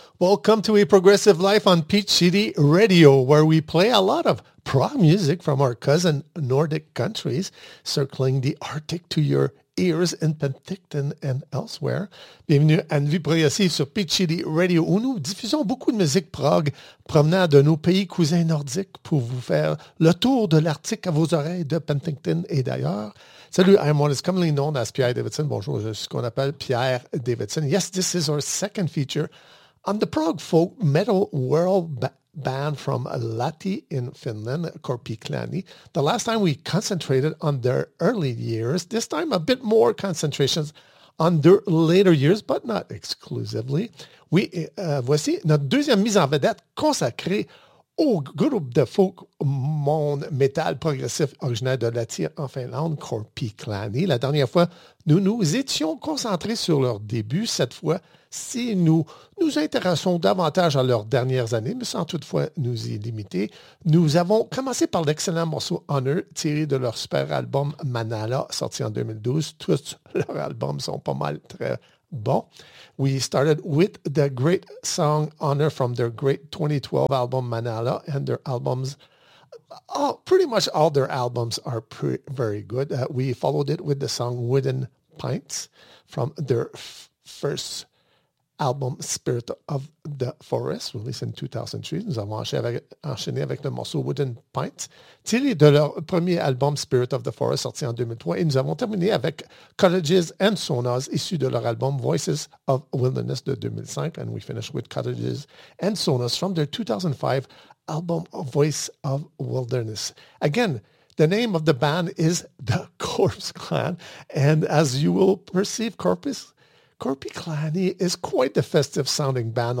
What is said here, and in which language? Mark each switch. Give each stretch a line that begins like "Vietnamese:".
English: Welcome to A Progressive Life on Peach City Radio, where we play a lot of prog music from our cousin Nordic countries, circling the Arctic to your ears in Penticton and elsewhere.
French: Bienvenue à une vie progressive sur Peach City Radio, où nous diffusons beaucoup de musique prog provenant de nos pays cousins nordiques pour vous faire le tour de l'Arctique à vos oreilles de Penticton et d'ailleurs.
English: Salut, I'm what is commonly known as Pierre Davidson.
French: Bonjour, je suis ce qu'on appelle Pierre Davidson.
English: Yes, this is our second feature on the prog folk metal world band from Lahti in Finland, Korpiklani. The last time we concentrated on their early years, this time a bit more concentrations on their later years, but not exclusively.
French: Oui, voici notre deuxième mise en vedette consacrée au groupe de folk monde métal progressif originaire de Lahti en Finlande, Korpiklani. La dernière fois, nous nous étions concentrés sur leur début. Cette fois, si nous nous intéressons davantage à leurs dernières années, mais sans toutefois nous y limiter, nous avons commencé par l'excellent morceau Honor, tiré de leur super album Manala, sorti en 2012. Tous leurs albums sont pas mal très bons.
English: We started with the great song Honor from their great 2012 album Manala, and their albums, pretty much all their albums are very good. We followed it with the song Wooden Pints from their first album Spirit of the Forest, released in 2003.
French: Nous avons enchaîné avec le morceau Wooden Pints, tiré de leur premier album Spirit of the Forest, sorti en 2003. Et nous avons terminé avec Cottages and Saunas, issu de leur album Voices of Wilderness de 2005.
English: And we finished with Cottages and Saunas from their 2005 album Voice of Wilderness. Again, the name of the band is the Corpse Clan. And as you will perceive, Korpiklani is quite the festive sounding band.